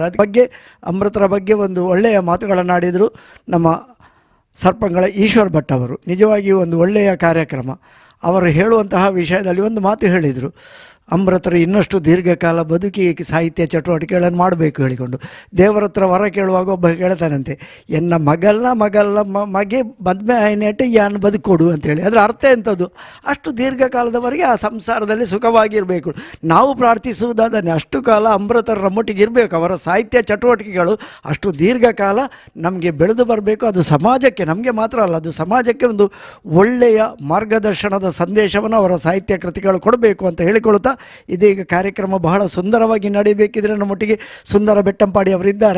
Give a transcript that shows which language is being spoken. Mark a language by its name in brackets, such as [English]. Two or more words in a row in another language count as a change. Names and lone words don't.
[Kannada] ಅದ್ರ ಬಗ್ಗೆ, ಅಮೃತರ ಬಗ್ಗೆ ಒಂದು ಒಳ್ಳೆಯ ಮಾತುಗಳನ್ನಾಡಿದರು ನಮ್ಮ ಸರ್ಪಂಗಳ ಈಶ್ವರ್ ಭಟ್ ಅವರು. ನಿಜವಾಗಿಯೂ ಒಂದು ಒಳ್ಳೆಯ ಕಾರ್ಯಕ್ರಮ. ಅವರು ಹೇಳುವಂತಹ ವಿಷಯದಲ್ಲಿ ಒಂದು ಮಾತು ಹೇಳಿದರು, ಅಮೃತರು ಇನ್ನಷ್ಟು ದೀರ್ಘಕಾಲ ಬದುಕಿ ಸಾಹಿತ್ಯ ಚಟುವಟಿಕೆಗಳನ್ನು ಮಾಡಬೇಕು ಹೇಳಿಕೊಂಡು. ದೇವರ ಹತ್ರ ವರ ಕೇಳುವಾಗ ಒಬ್ಬ ಕೇಳ್ತಾನಂತೆ, [Tulu] ಎನ್ನ ಮಗಲ್ಲ ಮಗೆ ಮದ್ಮೆ ಆಯ್ನೆಟ್ಟು ಯಾನು ಬದುಕೊಡು [Kannada] ಅಂತೇಳಿ. ಅದರ ಅರ್ಥ ಎಂಥದ್ದು? ಅಷ್ಟು ದೀರ್ಘಕಾಲದವರೆಗೆ ಆ ಸಂಸಾರದಲ್ಲಿ ಸುಖವಾಗಿರಬೇಕು. ನಾವು ಪ್ರಾರ್ಥಿಸುವುದಾದನೆ ಅಷ್ಟು ಕಾಲ ಅಮೃತರ ನಮ್ಮೊಟ್ಟಿಗೆ ಇರಬೇಕು. ಅವರ ಸಾಹಿತ್ಯ ಚಟುವಟಿಕೆಗಳು ಅಷ್ಟು ದೀರ್ಘಕಾಲ ನಮಗೆ ಬೆಳೆದು ಬರಬೇಕು. ಅದು ಸಮಾಜಕ್ಕೆ, ನಮಗೆ ಮಾತ್ರ ಅಲ್ಲ, ಅದು ಸಮಾಜಕ್ಕೆ ಒಂದು ಒಳ್ಳೆಯ ಮಾರ್ಗದರ್ಶನದ ಸಂದೇಶವನ್ನು ಅವರ ಸಾಹಿತ್ಯ ಕೃತಿಗಳು ಕೊಡಬೇಕು ಅಂತ ಹೇಳಿಕೊಳ್ಳುತ್ತಾ, ಇದೀಗ ಕಾರ್ಯಕ್ರಮ ಬಹಳ ಸುಂದರವಾಗಿ ನಡೀಬೇಕಿದ್ರೆ ನಮ್ಮೊಟ್ಟಿಗೆ ಸುಂದರ ಬೆಟ್ಟಂಪಾಡಿ ಅವರಿದ್ದಾರೆ.